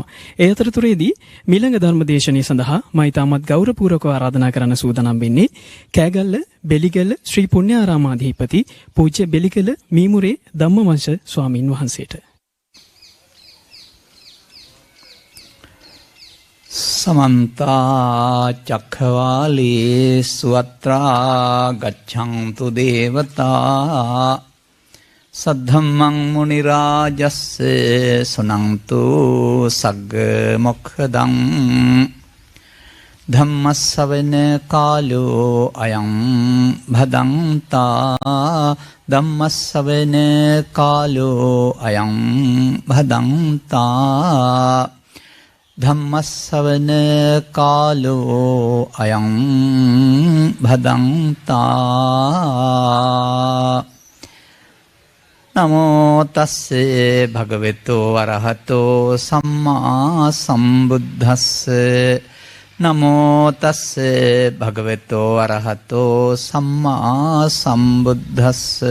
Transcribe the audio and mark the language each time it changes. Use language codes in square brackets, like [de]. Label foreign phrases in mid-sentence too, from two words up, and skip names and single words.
[si] ඒ අතරතුරේදී මිලඟ ධර්මදේශනය සඳහා මා ඉතාමත් ගෞරවපූර්වකව ආරාධනා කරන්න සූදානම් වෙන්නේ කෑගල්ල බෙලිගල ශ්‍රී පුණ්‍යාරාමාධිපති පූජ්‍ය බෙලිගල මීමුරේ ධම්මවංශ ස්වාමින් වහන්සේට. [pi] समन्ता चक्रवालेषु अत्रा गच्छन्तु देवता सद्धम्मं मुनिराजस्य सुनन्तु सग्ग मोक्षदं धम्मस्सवන කාලෝ අයං භදන්තා ධම්මස්සවන කාලෝ අයං භදන්තා ධම්මස්සවන කාලෝ අයං භදන්තා නමෝ තස්සේ භගවතෝ වරහතෝ සම්මා සම්බුද්දස්ස නමෝ තස්සේ භගවතෝ වරහතෝ සම්මා සම්බුද්දස්ස